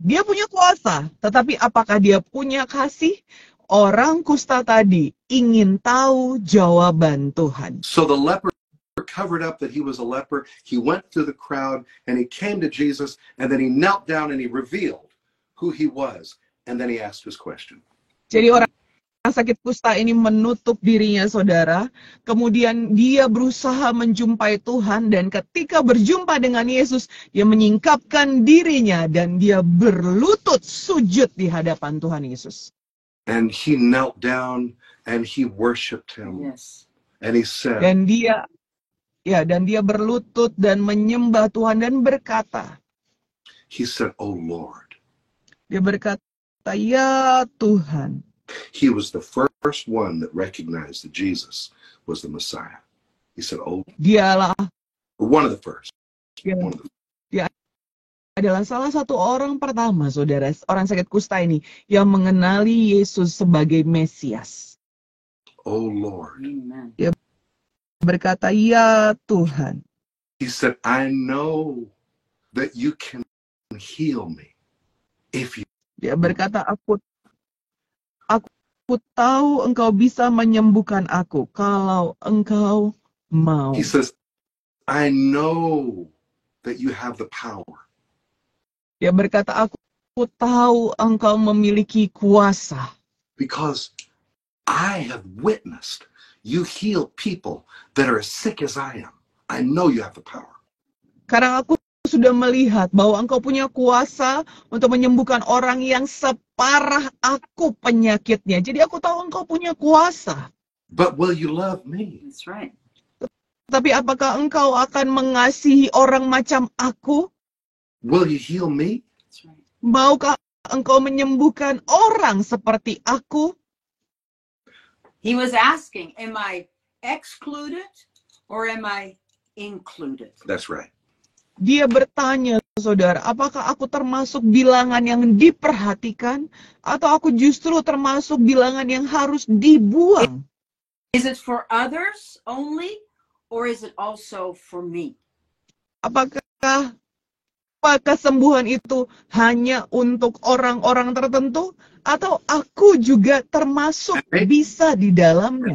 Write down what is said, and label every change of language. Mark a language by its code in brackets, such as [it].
[id] Dia punya kuasa, tetapi apakah dia punya kasih? Orang kusta tadi ingin tahu jawaban Tuhan. [en] So the leper covered up that he was a leper. He went through the crowd and he came to Jesus, and then he knelt down and he revealed who he was, and then he asked his question. [id] Jadi orang sakit kusta ini menutup dirinya, saudara. Kemudian dia berusaha menjumpai Tuhan, dan ketika berjumpa dengan Yesus, dia menyingkapkan dirinya dan dia berlutut sujud di hadapan Tuhan Yesus. [en] And he knelt down and he worshipped him. Yes. And he said, [id] Dan dia berlutut dan menyembah Tuhan dan berkata, [en] he said, "Oh Lord." [id] Dia berkata, "Ya Tuhan." [en] He was the first one that recognized that Jesus was the Messiah. He said, "Oh." [id] Dialah [en] One of the first. [id] dia, [en] One of the [id] dia adalah salah satu orang pertama, saudara, orang sakit kusta ini yang mengenali Yesus sebagai Mesias. [en] Oh Lord. Amen. [id] Berkata, "Ya Tuhan." [en] He said, "I know that you can heal me if you. [id] Dia berkata, aku tahu engkau bisa menyembuhkan aku kalau engkau mau. [en] He says, I know that you have the power. [id] Dia berkata, aku tahu engkau memiliki kuasa. [en] Because I have witnessed you heal people that are as sick as I am. I know you have the power. [id] Karena aku sudah melihat bahwa engkau punya kuasa untuk menyembuhkan orang yang separah aku penyakitnya. Jadi aku tahu engkau punya kuasa. [en] But will you love me? That's right. [id] Tapi apakah engkau akan mengasihi orang macam aku? [en] Will you heal me? That's right. [id] Maukah engkau menyembuhkan orang seperti aku? [en] He was asking, am I excluded or am I included? That's right. [id] Dia bertanya, saudara, apakah aku termasuk bilangan yang diperhatikan atau aku justru termasuk bilangan yang harus dibuang? [en] Is it for others only or is it also for me? [id] Apakah kesembuhan itu hanya untuk orang-orang tertentu atau aku juga termasuk bisa di dalamnya?